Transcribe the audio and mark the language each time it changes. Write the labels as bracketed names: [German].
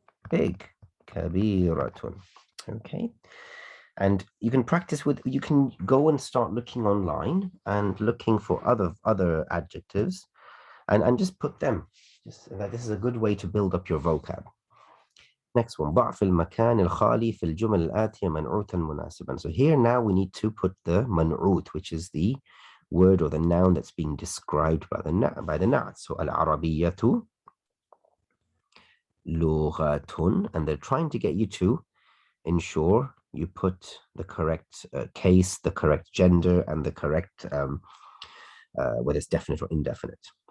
[English] Big. [Arabic] Kabiratun. [English] Okay. And you can practice with, you can go and start looking online and looking for other adjectives and just put them. This is a good way to build up your vocab. Next one, [Arabic] ضع في المكان الخالي في الجمل الآتية منعوتا مناسبا. [English] So here now we need to put the man'ut, which is the word or the noun that's being described by the na'at. So [Arabic] al-Arabiyyatu lughatun, [English] and they're trying to get you to ensure you put the correct case, the correct gender, and the correct whether it's definite or indefinite.